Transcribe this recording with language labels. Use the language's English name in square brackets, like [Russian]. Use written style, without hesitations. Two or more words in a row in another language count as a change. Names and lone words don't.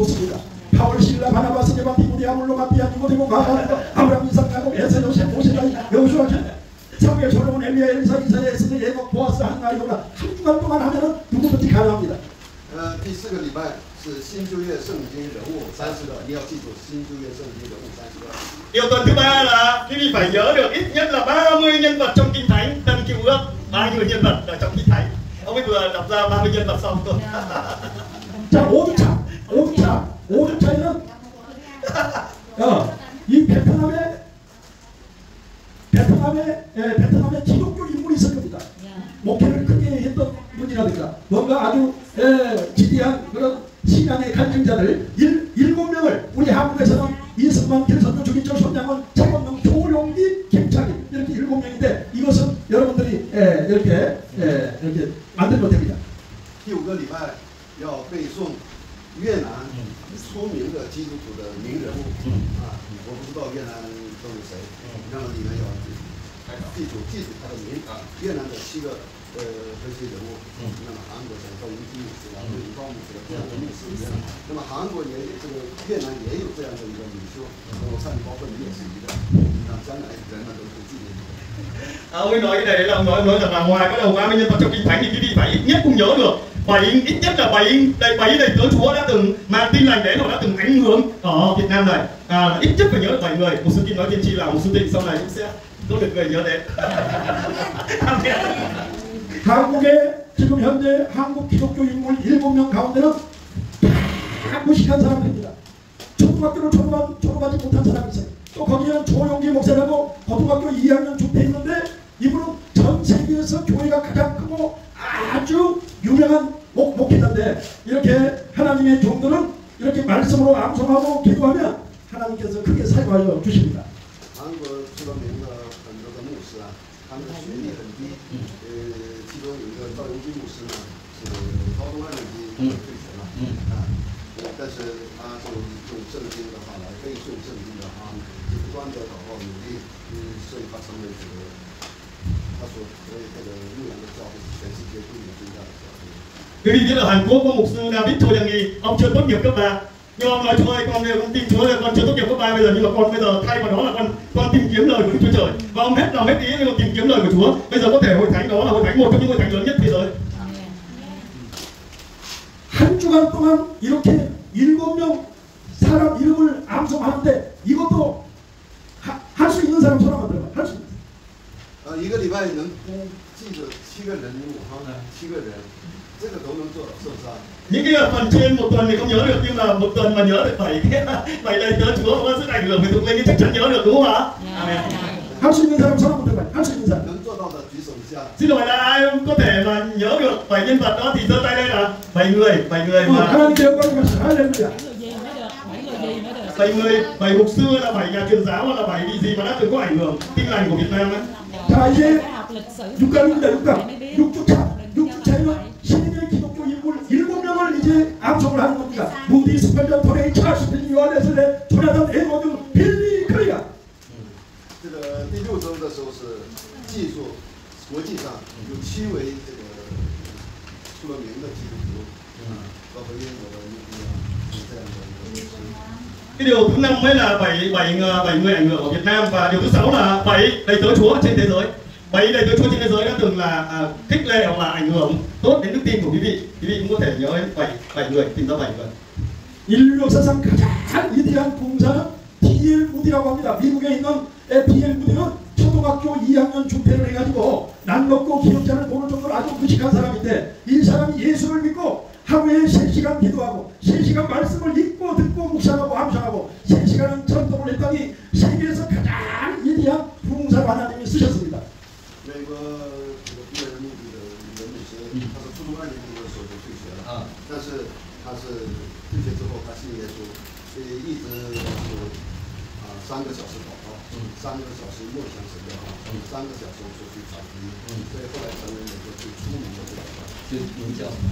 [Korean] 바울, 실라, 바나바, 스데반, 디모데 디아블로 마띠아 니고데모 마하고 아브라함 이삭 야곱 에서 요셉 모세다 여호수아 사무엘 솔로몬 엘리야 엘리사 이사야 에스더 예복 보아스 한나 요라 한 주간 동안 하면은 누구든지 가능합니다. [Chinese] 第4个礼拜是新旧约圣经人物30个，你要记住新旧约圣经人物30个。 [Vietnamese] Điều tuần thứ ba là quý vị phải nhớ được ít nhất là 30 nhân vật trong Kinh Thánh, Tân Cựu Ước, 30 nhân vật ở trong Kinh Thánh. Ông ấy vừa đọc ra 30 nhân vật xong thôi. [Korean] 자, 5주차에는 이 베트남에 기독교 인물이 있을 겁니다. 목회를 크게 했던 분이라든가 뭔가 아주 지대한 그런 신앙의 갈증자들 7명을 우리 한국에서는 이승만, 김선조, 주기철, 손양원, 차범용, 조용기, 김창희 이렇게 7명인데 이것은 여러분들이 이렇게 만들면 됩니다. [Chinese] 第5个礼拜要背诵越南出名的基督徒的名人物啊，我不知道越南都有谁，那么你们要记住他的名啊，越南的7个这些人物，那么韩国的赵云基牧师啊，李高牧师这样的牧师一样，那么韩国也这个越南也有这樣的一個領袖，我相信包括你也是一個，那將來人們都會紀念你。 [Vietnamese] Ông ấy nói cái này là ông nói rằng là ngoài cái đầu 30 nhân vật trong Kinh Thánh thì quý vị phải ít nhất cũng nhớ được ít nhất là 7 đầy tớ Chúa đã từng mang tin lành đến hoặc đã từng ảnh hưởng ở Việt Nam này. Ít nhất phải nhớ được 7 người. Một sư Tin nói tiên tri là một sư Tịnh sau này cũng sẽ có được người nhớ đến. [Korean] 한국에 지금 현재 한국 기독교 인물 7명 가운데는 다 무식한 사람들입니다. 초등학교를 졸업하지 못한 사람이 있어요. 또 거기에는 조용기 목사라고 고등학교 2학년 중퇴 있는데 이분은 전 세계에서 교회가 가장 크고 아주 유명한 목회자인데 이렇게 하나님의 종들은 이렇게 말씀으로 암송하고 기도하면 하나님께서 크게 사용하여 주십니다. [Chinese] 韩国出了名的很多的牧师啊，他们的学历很低，其中有一个赵云基牧师呢是高中2年级退学了，但是他就用圣经的话来背诵圣经的话，就不断的祷告努力，所以他成为这个他所这个牧羊的教会是全世界最大的教会。 [Vietnamese] Quý vị biết ở Hàn Quốc có mục sư David Cho Yang Nghi, ông chưa tốt nghiệp cấp 3. Nhưng ông nói Chúa ơi, con tin Chúa ơi, con chưa tốt nghiệp cấp 3 bây giờ, nhưng mà con bây giờ thay vào đó là con tìm kiếm lời của Đức Chúa Trời. Và ông hết lòng hết ý để tìm kiếm lời của Chúa. Bây giờ có thể hội thánh đó là hội thánh một trong những hội thánh lớn nhất thế giới. [Korean] 한 주간 동안 이렇게 7명 사람 이름을 암송하는데 이것도 할 수 있는 사람 손 한번 들어봐. 할 수 있는. [Chinese] 一个礼拜能记着7个人物哈，7个人，这个都能做到，是不是啊？ [Vietnamese] Những cái phần trên một tuần thì không nhớ được, nhưng mà một tuần mà nhớ được 7 đầy tớ Chúa có sức ảnh hưởng về thuộc linh thì chắc chắn nhớ được, đúng không ạ? [Korean] 할 수 있는 사람 손 한번 들어봐. 할 수 있는 사람. [Chinese] 能做到的举手一下。 [Vietnamese] Xin hỏi là ai có thể mà nhớ được 7 nhân vật đó thì giơ tay lên là 7 người mà [Korean] 하나님께 영광을 받으시오. 할렐루야. [Vietnamese] 7 người, 7 mục sư là 7 nhà truyền giáo hoặc là 7 vị gì mà đã từng có ảnh hưởng tin lành của Việt Nam ấy. [Korean] 자 이제 6강입니다. 6주차에는 신인의 기독교 인물 7명을 이제 암송을 하는 겁니다. 무디 스펠전 토레이 찰스 요한에슬레 조나단 에드워드 빌리 클리아. [Chinese] 这个第6周的时候是记住国际上有7位这个出了名的基督徒，包括英国的这样的一个牧师。 [Vietnamese] Cái điều thứ 5 mới là 7 người ảnh hưởng ở Việt Nam, và điều thứ 6 là 7 đầy tớ Chúa trên thế giới. 7 đầy tớ Chúa trên thế giới đã từng là khích lệ hoặc là ảnh hưởng tốt đến đức tin của quý vị. Quý vị cũng có thể nhớ 7 người, tìm ra 7 người. [Korean] 인류 역사상 가장 위대한 봉사는 D.L. 무디라고 합니다. 미국에 있는 D.L. 무디는 초등학교 2학년 중퇴를 해가지고 난 먹고 기억자를 보는 정도로 아주 무식한 사람인데 이 사람이 예수를 믿고 하루에 3시간 기도하고 3시간 말씀을 읽고 듣고 묵상하고 암송하고 3시간은 전도를 했더니 세계에서 가장 위대한 봉사를 하나님이 쓰셨습니다. [Chinese] 美国这个毕业目的的人牧师，他是初中2年级的时候就退学了，但是他是退学之后他信耶稣，所以一直是3个小时祷告，3个小时默想神的话，3个小时出去传福音，所以后来成为美国最出名的这个就名叫什么？